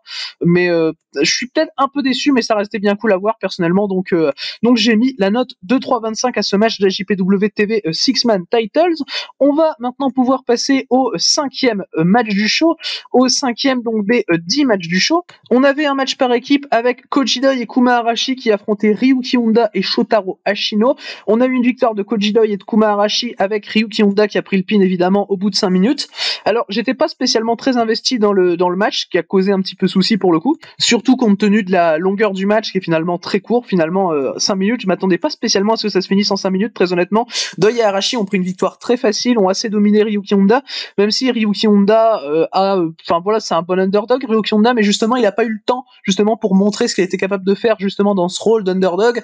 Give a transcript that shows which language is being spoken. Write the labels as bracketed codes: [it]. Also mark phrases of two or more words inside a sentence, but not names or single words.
[fr] Mais je suis peut-être un peu déçu, mais ça restait bien cool à voir personnellement. Donc j'ai mis la note de 3,25 à ce match de la JPW TV Six Man Titles. On va maintenant pouvoir passer au cinquième match du show, au cinquième donc des 10 matchs du show. On avait un match par équipe avec Kojidoi et Kuma Arashi qui affrontaient Ryuki Honda et Shotaro Ashino. On a eu une victoire de Kojidoi et de Kuma Arashi avec Ryuki Honda qui a pris le pin évidemment au bout de 5 minutes. Alors j'étais pas spécialement très investi dans le match, qui a causé un petit peu souci pour le coup, surtout compte tenu de la longueur du match qui est finalement très court, finalement 5 minutes. Je m'attendais pas spécialement à ce que ça se finisse en 5 minutes, très honnêtement. Doi et Arashi ont pris une victoire très facile, ont assez dominé Ryuki Honda, même si Ryuki Honda c'est un bon underdog Ryuki Honda, mais justement il a pas eu le temps justement pour montrer ce qu'il était capable de faire justement dans ce rôle d'underdog.